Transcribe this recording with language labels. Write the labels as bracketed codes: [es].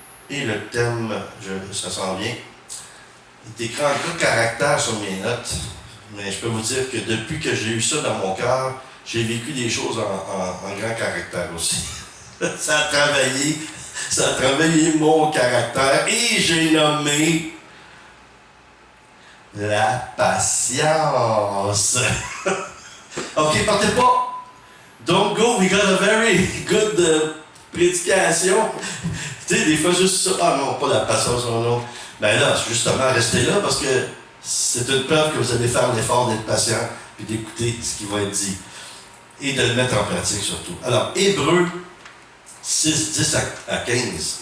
[fr] Et le thème, ça s'en vient, il est écrit en gros caractère sur mes notes, mais je peux vous dire que depuis que j'ai eu ça dans mon cœur, j'ai vécu des choses en grand caractère aussi. Ça a travaillé mon caractère et j'ai nommé la patience. Ok, partez pas. [en] Don't go, we got a very good prédication. [fr] Tu sais, des fois juste ça. Ah non, pas la patience, non. Ben là, justement, restez là parce que c'est une preuve que vous allez faire l'effort d'être patient et d'écouter ce qui va être dit. Et de le mettre en pratique surtout. Alors, Hébreux 6, 10 à 15.